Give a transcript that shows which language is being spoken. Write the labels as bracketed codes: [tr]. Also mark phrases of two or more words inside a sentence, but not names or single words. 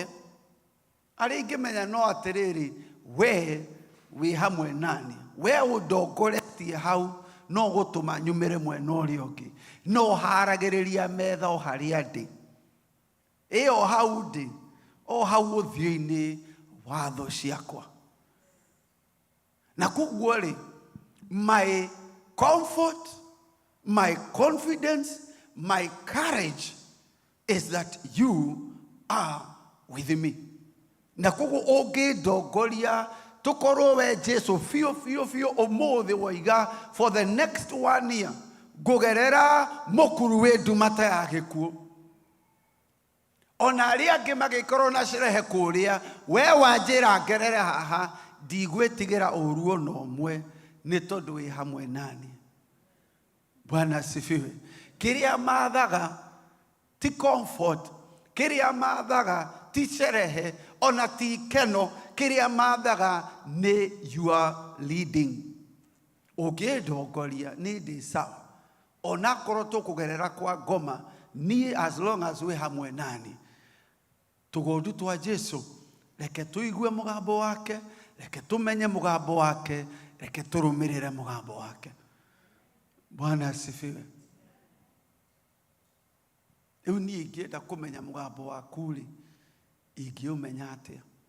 [ki] Arĩa ingĩmenya no atĩrĩrĩ, we wĩ hamwe naniĩ, we ũndongoretie hau, no gũtũma nyumĩre mwena ũrĩa ũngĩ, no haragĩrĩria metha o harĩa ndĩ, ĩyo hau ndĩ, o hau ũthiũ-inĩ wa thũ ciakwa. Na koguo rĩ, [en] my comfort, my confidence, my courage is that you are with me. [ki] Na koguo ũngĩndongoria tukorwo we Jesu fiũ ũmũthĩ woiga [en] for the next 1 year [ki] ngũgerera mũkuru wĩ ndumata ya gĩkuũ. Ona arĩa angĩ magĩkorwo na cirehe kũrĩa, we wanjĩra ngerere haha, ndigwĩtigĩra ũru ona ũmwe nĩ tondũ wĩ hamwe nani. [sw] Bwana asifiwe. [ki] Kĩrĩa mathaga ti comfort, kĩrĩa mathaga ti sherehe, ona ti keno, kĩrĩa mathaga nĩ [en] your leading. [ki] Ũngĩndongoria nĩ ndĩ sawa. Ona korwo tũkũgerera kwa ngoma, ni [en] as long as [ki] we hamwe nani. Tũgondu twa Jesu, reke tũigue mũgambo wake, reke tũmenye mũgambo wake, reke tũrũmĩrĩre mũgambo wake. [sw] Bwana asifiwe. [ki] Rĩu niĩ ingĩenda kũmenya mũgambo waku-rĩ, ingĩũmenya atĩa?